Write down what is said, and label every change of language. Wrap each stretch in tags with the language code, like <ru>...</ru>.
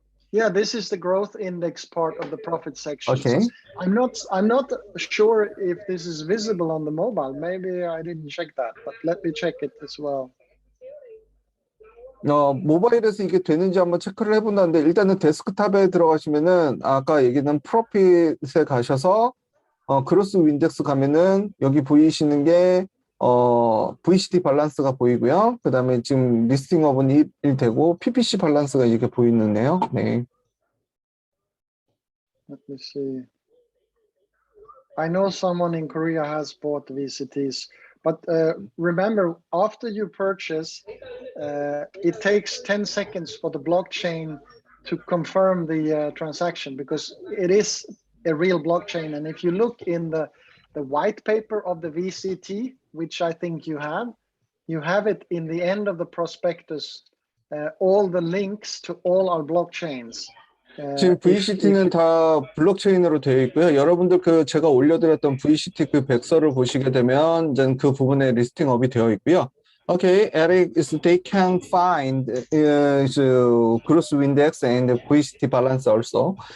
<en>Yeah, this is the growth index part of the profit section. Okay. So I'm not sure if this is visible on the mobile. Maybe I didn't check that, but let me check it as well.</en> <ko>모바일에서 이게 되는지 한번 체크를 해본다는데 일단은 데스크탑에 들어가시면은 아까 얘기한 프로핏에 가셔서 그로스 윈덱스 가면은 여기 보이시는 게 VCT 밸런스가 보이고요. 그 다음에 지금 리스팅 업은 1 되고 PPC 밸런스가 이렇게 보이는데요. 네.</ko> <en>Let me see. I know someone in Korea has bought VCTs, but remember, after you purchase, it takes 10 seconds for the blockchain to confirm the transaction because it is a real blockchain. And if you look in the white paper of the VCT, which I think you have it in the end of the prospectus, all the links to all our blockchains.</en> <ko>지금 VCT는 다 블록체인으로 되어 있고요. 여러분들 그 제가 올려드렸던 VCT 그 백서를 보시게 되면 이제 그 부분에 리스팅업이 되어 있고요.</ko> <en>Okay, Eric, is they can find the gross index and the VCT balance also.</en>